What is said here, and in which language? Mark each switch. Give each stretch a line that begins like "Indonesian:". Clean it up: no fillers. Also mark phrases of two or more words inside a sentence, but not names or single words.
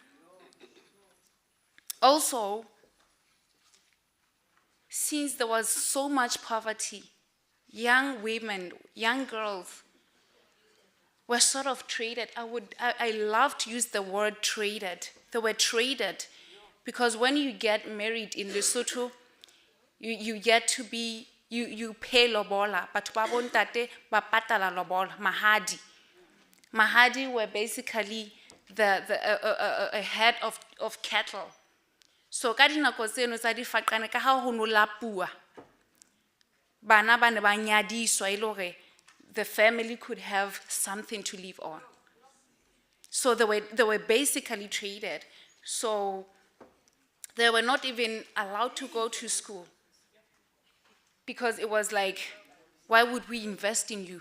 English: Also, since there was so much poverty, young women, young girls were sort of traded. I love to use the word traded. They were traded because when you get married in Lesotho, you get to be, you pay lobola, but
Southern Sotho: ba bontate ba patala lobola, mahadi.
English: Mahadi were basically a head of cattle.
Southern Sotho: So ka dinako tseno tsa Difaqane ka ha ho no lapua, bana ba ne ba nyadiswa ile hore
English: the family could have something to live on. So they were basically traded. So they were not even allowed to go to school because it was like, why would we invest in you?